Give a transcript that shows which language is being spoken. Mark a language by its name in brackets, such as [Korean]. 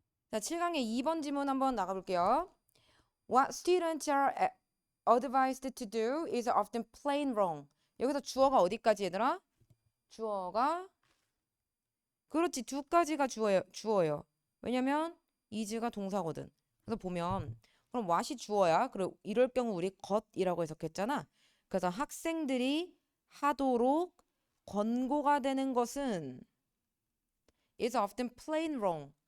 [Korean] 자, 7강의 2번 지문 한번 나가볼게요. [English] What students are advised to do is often plain wrong. [Korean] 여기서 주어가 어디까지 얘들아? 주어가 그렇지, 두 가지가 주어예요. 왜냐면 is가 동사거든. 그래서 보면 그럼 what이 주어야. 그리고 이럴 경우 우리 got이라고 해석했잖아. 그래서 학생들이 하도록 권고가 되는 것은 is often plain wrong.